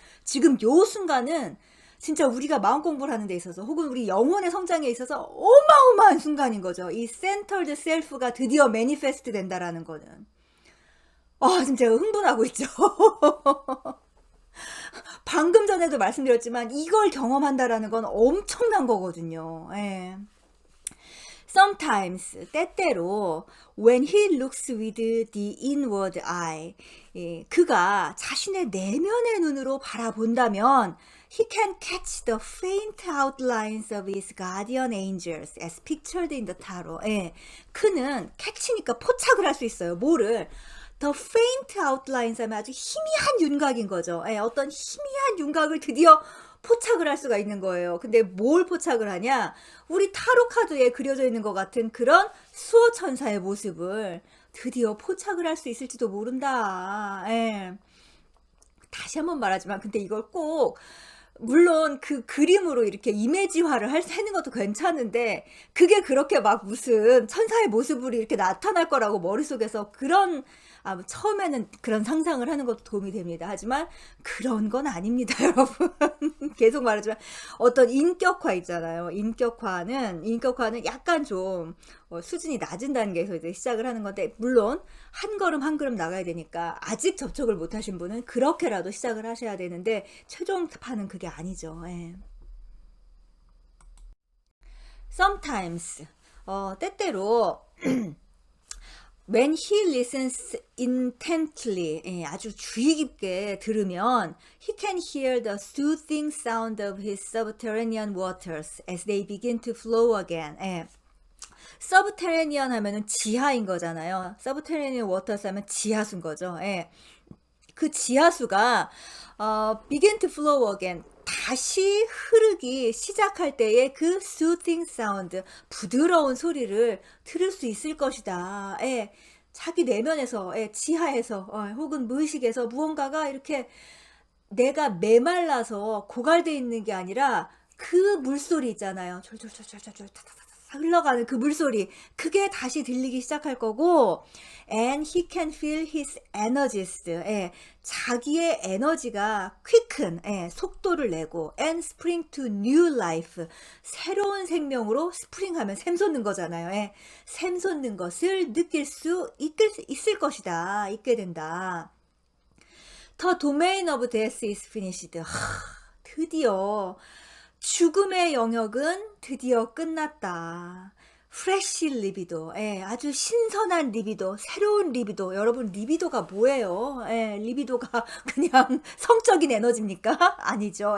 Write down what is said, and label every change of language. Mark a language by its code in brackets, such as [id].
[ko] 지금 요 순간은 진짜 우리가 마음 공부를 하는 데 있어서 혹은 우리 영혼의 성장에 있어서 어마어마한 순간인 거죠. 이 센터드 셀프가 드디어 매니페스트 된다라는 거는. 진짜 흥분하고 있죠. 방금 전에도 말씀드렸지만 이걸 경험한다라는 건 엄청난 거거든요. 예. [en] Sometimes, [ko] 때때로 [en] when he looks with the inward eye, [ko] 예, 그가 자신의 내면의 눈으로 바라본다면 [en] he can catch the faint outlines of his guardian angels as pictured in the tarot. [ko] 예, 그는 catch니까 포착을 할 수 있어요. 뭐를? [en] The faint outlines [ko] 하면 아주 희미한 윤곽인 거죠. 예, 어떤 희미한 윤곽을 드디어 포착을 할 수가 있는 거예요. 근데 뭘 포착을 하냐? 우리 타로 카드에 그려져 있는 것 같은 그런 수호천사의 모습을 드디어 포착을 할 수 있을지도 모른다. 예. 다시 한번 말하지만 근데 이걸 꼭 물론 그 그림으로 이렇게 이미지화를 하는 것도 괜찮은데 그게 그렇게 막 무슨 천사의 모습으로 이렇게 나타날 거라고 머릿속에서 그런 처음에는 그런 상상을 하는 것도 도움이 됩니다. 하지만 그런 건 아닙니다, 여러분. 계속 말하지만 어떤 인격화 있잖아요. 인격화는 약간 좀 수준이 낮은 단계에서 이제 시작을 하는 건데 물론 한 걸음 한 걸음 나가야 되니까 아직 접촉을 못 하신 분은 그렇게라도 시작을 하셔야 되는데 최종판은 그게 아니죠. 예. [en] Sometimes [ko] 때때로 [en] when he listens intently, [ko] 예, 아주 주의 깊게 들으면 [en] he can hear the soothing sound of his subterranean waters as they begin to flow again. [ko] 예. subterranean 하면은 지하인 거잖아요. [en] subterranean waters [ko] 하면 지하수인 거죠. 예. 그 지하수가 [en] begin to flow again, [ko] 다시 흐르기 시작할 때의 그 [en] soothing sound, [ko] 부드러운 소리를 들을 수 있을 것이다. 예, 자기 내면에서, 예, 지하에서 혹은 무의식에서 무언가가 이렇게 내가 메말라서 고갈돼 있는 게 아니라 그 물소리 있잖아요. 졸졸졸졸졸 흘러가는 그 물소리, 그게 다시 들리기 시작할 거고, [en] and he can feel his energies, [ko] 예, 자기의 에너지가 quicken, 예, 속도를 내고, [en] and spring to new life, [ko] 새로운 생명으로 spring 하면 샘솟는 거잖아요. 예, 샘솟는 것을 느낄 수 있을 것이다, 있게 된다. [en] The domain of death is finished. [ko] 드디어 죽음의 영역은 드디어 끝났다. 프레시 리비도, 예, 아주 신선한 리비도, 새로운 리비도. 여러분, 리비도가 뭐예요? 예, 리비도가 그냥 성적인 에너지입니까? 아니죠.